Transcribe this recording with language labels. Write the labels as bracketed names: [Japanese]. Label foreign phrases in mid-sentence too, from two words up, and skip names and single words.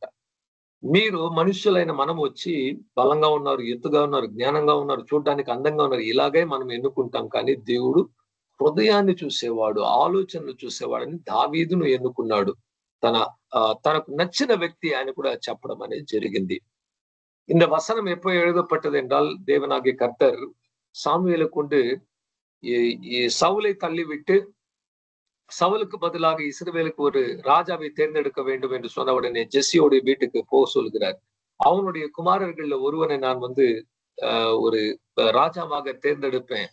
[Telugu] మీరు మనుష్యులైన మనం వచ్చి బలంగా ఉన్నారు, ఎత్తుగా ఉన్నారు, జ్ఞానంగా ఉన్నారు, చూడడానికి అందంగా ఉన్నారు, ఇలాగే మనం ఎన్నుకుంటాం. కానీ దేవుడు హృదయాన్ని చూసేవాడు, ఆలోచనలు చూసేవాడని దావీదును ఎన్నుకున్నాడు. తనకు నచ్చిన వ్యక్తి అని కూడా చెప్పడం అనేది జరిగింది. [Tamil] இந்த வசனம் எப்போ எழுதப்பட்டது என்றால், தேவனாகிய கர்த்தர் சாமுவேலை கொண்டு சவுலை தள்ளிவிட்டு சவுலுக்கு பதிலாக இஸ்ரவேலுக்கு ஒரு ராஜாவை தேர்ந்தெடுக்க வேண்டும் என்று சொன்ன உடனே ஜெஸ்ஸியோடைய வீட்டுக்கு போக சொல்கிறார். அவனுடைய குமாரர்கள்ல ஒருவனை நான் ஒரு ராஜாவாக தேர்ந்தெடுப்பேன்.